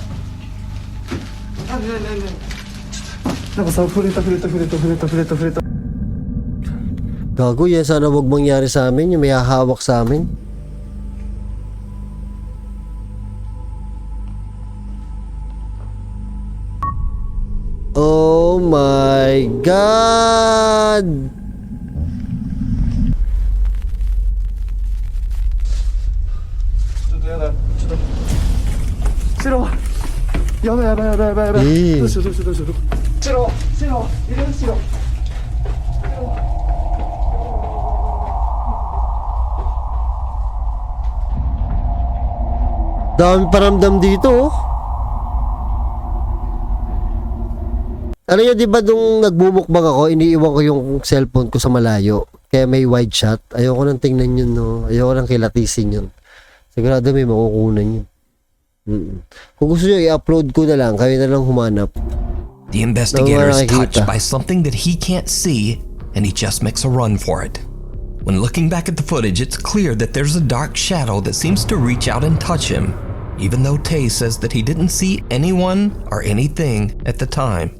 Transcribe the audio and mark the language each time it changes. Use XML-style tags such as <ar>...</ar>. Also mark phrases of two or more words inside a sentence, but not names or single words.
<ja>なんかさ、触れた。</ja> <tl>Gago yan, sana wag mangyari sa amin. Yung may hahawak sa amin.</tl> <en>Oh my God!</en> <ja>Shiro! やばい。どうしよう。シロ、いるシロ。</ja> <tl>Dami paramdam dito, oh. Ano yun, di ba nung nagbumukbang ako, iniiwan ko yung cellphone ko sa malayo. Kaya may</tl> <en>wide shot.</en> <tl>Ayoko nang tingnan yun, no. Ayoko nang kilatisin yun. Sigurado may makukunan yun. Kung gusto nyo, i-upload ko na lang. Kayo na lang humanap.</tl> <en>The investigator is touched by something that he can't see, and he just makes a run for it. When looking back at the footage, it's clear that there's a dark shadow that seems to reach out and touch him, even though Tei says that he didn't see anyone or anything at the time.</en>